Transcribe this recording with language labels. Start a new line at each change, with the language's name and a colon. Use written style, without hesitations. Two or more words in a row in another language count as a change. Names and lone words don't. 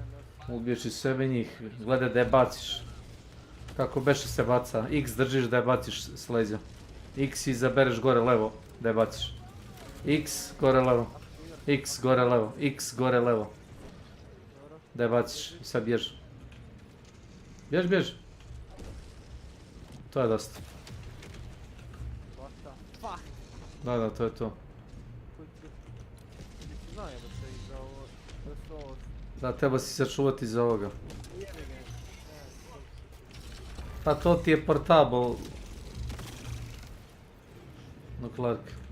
Serbian: Ubiješ i sebe njih, gledaj da je baciš. Kako beše se baca, X držiš da je baciš s leđa. X izabereš gore levo da je baciš. X gore levo, X gore levo, X gore levo. Da je baciš i sad bježi. Bježi. To je dosta.
English: What the fuck?
Serbian: Da, to je to. Nisi znao da se iza ovo, da se ovo... Da, treba si sačuvati za ovoga. Jebi ga. Pa to ti je portable. Nuklearka.